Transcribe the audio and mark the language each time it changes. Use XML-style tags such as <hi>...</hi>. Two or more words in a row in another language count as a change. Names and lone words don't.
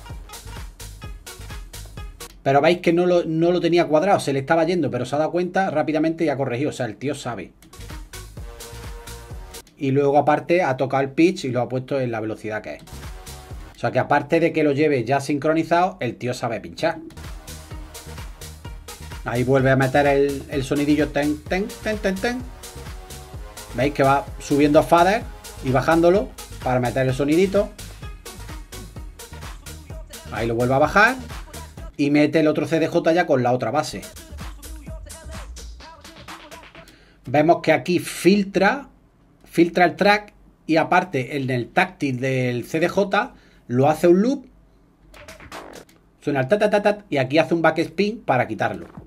<es>Pero veis que no lo tenía cuadrado, se le estaba yendo, pero se ha dado cuenta rápidamente y ha corregido. O sea, el tío sabe. Y luego aparte ha tocado el pitch y lo ha puesto en la velocidad que es. O sea que aparte de que lo lleve ya sincronizado, el tío sabe pinchar. Ahí vuelve a meter el sonidillo ten, ten, ten, ten, ten. Veis que va subiendo fader y bajándolo para meter el sonidito. Ahí lo vuelve a bajar y mete el otro CDJ ya con la otra base. Vemos que aquí filtra el track y aparte en el táctil del CDJ lo hace un loop, suena el tat y aquí hace un backspin para quitarlo.</es>